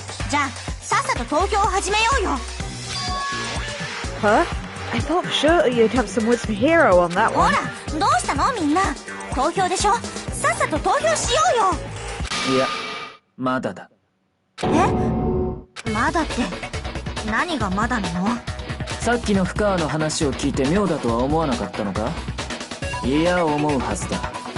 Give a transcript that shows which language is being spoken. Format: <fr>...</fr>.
<ja>じゃあさっさと投票を始めようよ。</ja> <en>Huh? I thought for sure you'd have some words for Hero on that</en> <ja>ほ</ja> <en>one.</en> <ja>ら、どうしたのみんな。投票でしょ。さっさと投票しようよ。いや、まだだ。まだって何がまだなの？さっきの深川の話を聞いて妙だとは思わなかったのか？いや、思うはずだ。</ja>